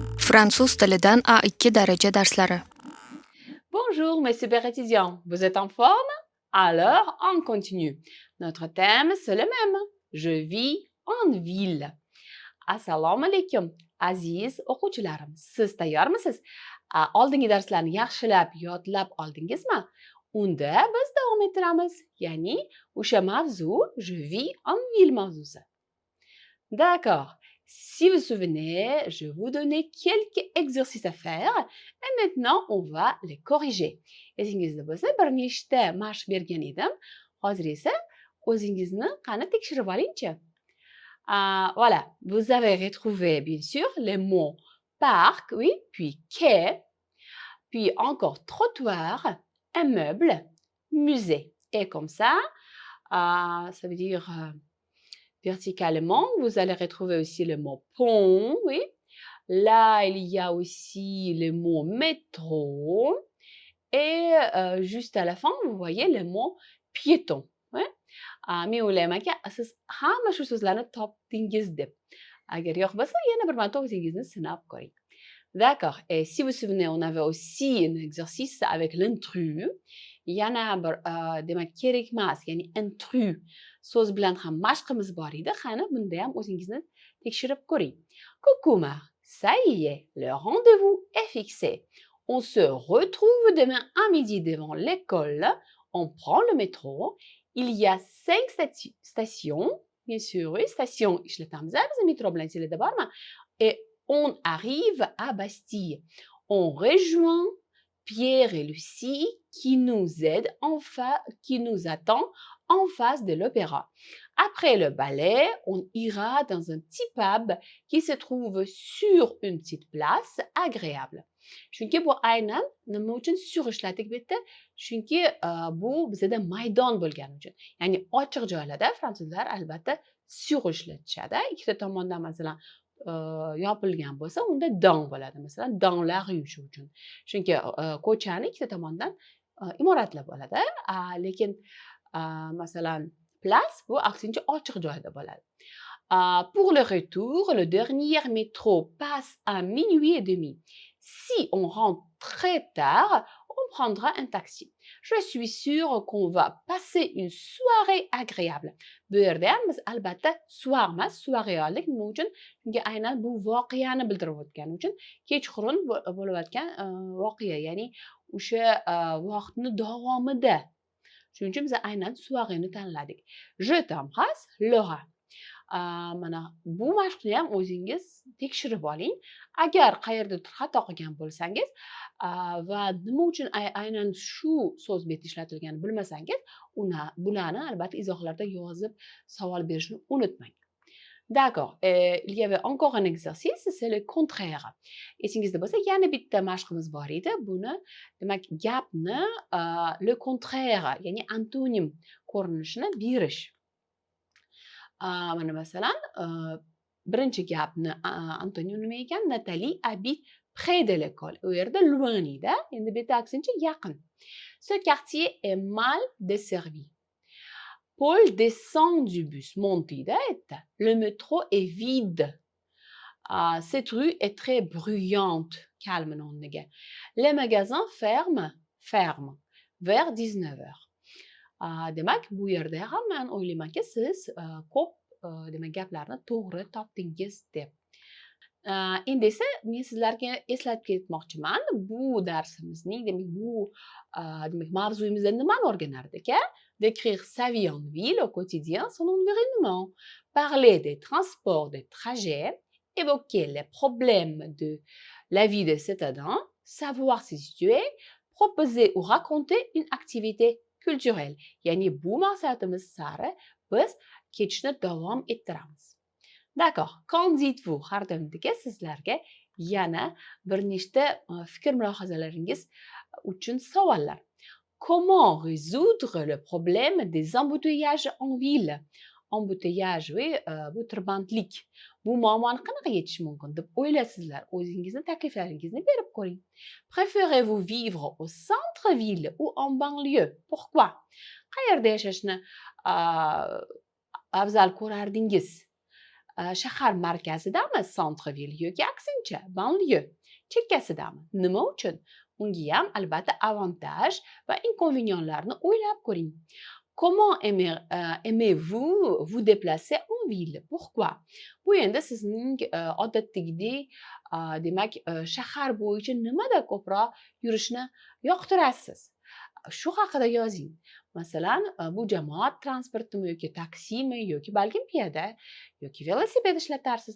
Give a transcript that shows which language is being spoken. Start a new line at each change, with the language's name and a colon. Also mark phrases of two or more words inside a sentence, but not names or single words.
Uzbek: Fransuz tilidan A2 daraja darslari.
French: Bonjour mes super étudiants, vous êtes en forme? Alors, on continue. Notre thème, c'est le même. Je vis en ville.
Uzbek: Assalomu alaykum, aziz o'quvchilarim. Siz tayyormisiz? Oldingi darslarni yaxshilab yodlab oldingizmi? Unda biz davom ettiramiz. Ya'ni o'sha mavzu
French: je vis en ville
Uzbek: mavzusi.
French: D'accord. Si vous vous souvenez, je vous donnais quelques exercices à faire et maintenant on va les corriger.
Uzbek: Esingizda bo'lsa, bir nechta mashq bergan edim. Hozir esa o'zingizni qani tekshirib olingchi.
French: Voilà, vous avez retrouvé bien sûr les mots parc, oui, puis quai, puis encore trottoir, immeuble, musée. Et comme ça veut dire verticalement, vous allez retrouver aussi le mot pont, oui. Là, il y a aussi le mot métro. Et juste à la fin, vous voyez le mot piéton. Ouais.
Uzbek: Men o'ylaymanki, siz hamma shu so'zlarni topdingiz deb. Agar yo'q bo'lsa, yana bir marta o'zingizni sinab ko'ring.
French: D'accord. Et si vous vous souvenez, on avait aussi un exercice avec l'intrus.
Uzbek: Yana bir demak kerakmas, ya'ni intrus so'z bilan ham mashqimiz bor edi. Qani bunda ham o'zingizni tekshirib ko'ring.
French: Coucou Mar, ça y est, le rendez-vous est fixé. On se retrouve demain à midi devant l'école. On prend le métro. Il y a 5 stations. Bien sûr, oui,
Uzbek: station ishlatamiz, biz metro bilan sizlarda bormi?
French: Et on arrive à Bastille. On rejoint Pierre et Lucie qui nous aident qui nous attend en face de l'opéra. Après le ballet, on ira dans un petit pub qui se trouve sur une petite place agréable.
Uzbek: Chunki bu aynan nima uchun sur ishladik bu yerda? Chunki bu bizda maydon bo'lgani uchun. Ya'ni ochiq joylarda fransuzlar albatta sur ishlatishadi. Ikkita tomondan masalan yopilgan bo'lsa, unda dans bo'ladi. Masalan,
French: dans la rue
Uzbek: shu uchun. Chunki ko'chani ikkita tomondan imoratlar bo'ladi. Lekin masalan, place bu aksincha ochiq joyda bo'ladi.
French: Pour le retour, le dernier métro passe à minuit et demi. Si on rentre très tard, on prendra un taxi. Je suis sûre qu'on va passer une soirée agréable.
Uzbek: Bu yerda ham biz albatta soirmas, soirée oldik. Nima uchun? Chunki aynan bu voqeani bildirib o'tgani uchun kechqurun bo'layotgan voqea, ya'ni o'sha vaqtni davomida. Shuning uchun biz aynan soiréni tanladik.
French: Je t'embrasse, Laura.
Uzbek: Mana bu mashqni ham o'zingiz tekshirib oling. Agar qayerdadir xato qilgan bo'lsangiz va nima uchun aynan shu so'z beti ishlatilganini bilmasangiz, bularni albatta izohlarda yozib savol berishni unutmang.
French: D'accord. Il y avait encore un exercice, c'est le contraire.
Uzbek: Esingizda bo'lsa, yana bitta mashqimiz bor edi. Buni, demak, gapni
French: le contraire,
Uzbek: ya'ni antonim ko'rinishini berish. Mana masalan, birinchi gapni antonim nima ekan?
French: Nathalie habite près de l'école.
Uzbek: U yerda loin edi. Endi bu yerda aksincha yaqin.
French: Ce quartier est mal desservi. Paul descend du bus, monte edi. Le métro est vide. Cette rue est très bruyante.
Uzbek: Calme o'rniga.
French: Les magasins ferment vers 19h.
Uzbek: Demak, bu yerda ham men o'ylaymanki, siz ko'p demak gaplarni to'g'ri topdingiz deb. Endi esa men sizlarga eslatib ketmoqchiman. Bu darsimizning, demak bu demak mavzuyimizda nimani o'rganardik?
French: Décrire sa vie en ville au quotidien, son environnement, parler des transports, des trajets, évoquer les problèmes de la vie des citadins, savoir se situer, proposer ou raconter une activité culturelle.
Uzbek: Ya'ni bu maqsadimiz sari biz ketishni davom ettiramiz.
French: D'accord. Qu'en dites-vous?
Uzbek: Har doimdagi sizlarga yana bir nechta fikr mulohazalaringiz uchun savollar.
French: Comment résoudre le problème des embouteillages en ville? Embouteillage, oui,
Uzbek: bu tirbandlik. Bu muammoni qanaqa yechish mumkin deb o'ylaysizlar? O'zingizni takliflaringizni berib ko'ring.
French: Préférez-vous vivre au centre-ville ou en banlieue? Pourquoi?
Uzbek: Qayerda yashashni afzal ko'rardingiz? Shahar markazidami, centre-ville yoki aksincha banlieue? chekkasidami? Nima uchun? Unga ham albatta avantaj va inconvénientlarni o'ylab ko'ring.
French: Comment aimez-vous vous déplacer en ville? Pourquoi?
Uzbek: Bu endi sizning odatdagidek demak shahar bo'yicha nimada ko'proq yurishni yoqtirasiz? Shu haqida yozing. Masalan, bu jamoat transportimi yoki taksimi yoki balkim piyoda yoki velosiped ishlatarsiz.